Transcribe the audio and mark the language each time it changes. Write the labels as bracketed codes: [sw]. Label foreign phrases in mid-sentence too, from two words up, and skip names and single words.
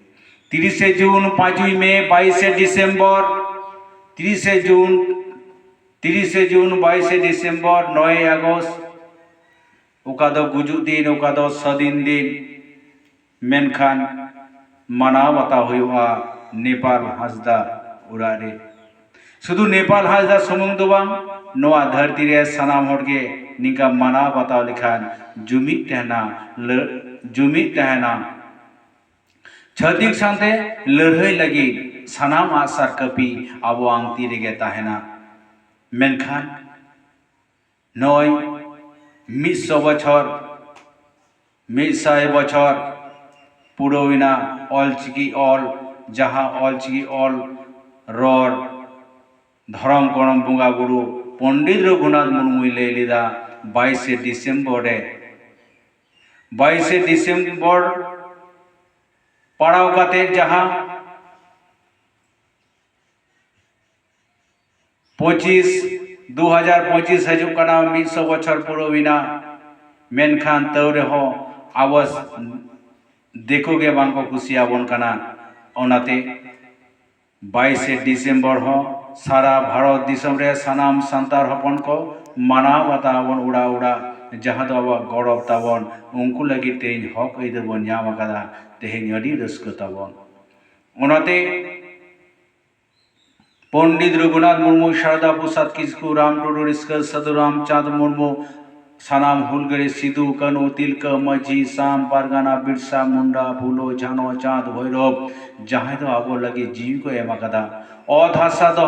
[sat] 30 जून 5 मई 22 डिसेम्बर 30 जून 30 जून 22 डिसेम्बर 9 আগস্ট ओका दो गुजुग दिन ओका दो सदिन दिन मेनखान मानाव बाताव हुआ नेपाल हासदा उरारे शुधु नेपाल हासदा सुमुंग दो बांग नोआ धरती रे सनाम होड़गे निका मानाव बाताव लिखान जुमित तहना छतिक सांते लड़ाई लगी सनाम आसार कपि आबो आंगती रेगे तहना मेनखान नय 100 बछर 100 बछर पुरोविना अलचिकी अल जहाँ अलचिकी अल रर धरम करम बुंगा बुरु पंडित रघुनाथ मुर्मू लेलिदा 22 डिसेम्बर पड़ाव काते जहाँ 2025 हजूक कना 100 बछर पुरोविना मेनखान तौरे हो आवास देखोगे बांको कुसियाबन कना ओनाते 22 डिसेम्बर हो सारा भारत दिसम रे सनाम संतार हपन को मानाव बातावन उड़ा उड़ा जहाँ दो अब गौरव तावन उनको लगी तेज हक इधर बन जाम कदा तेहें अड़ी रस्क तावन ओनाते पंडित रघुनाथ मुर्मू शारदा प्रसाद किस्कू राम टुडू रिस्कर सदुराम चाँद मुर्मू सनाम हुलगरे सिधु कनु तिलका मझी शाम पारगाना बिरसा मुंडा फूलो झानो चाँद भैरव जहाँ तो आबो लगी जीव को एम कदा अधासा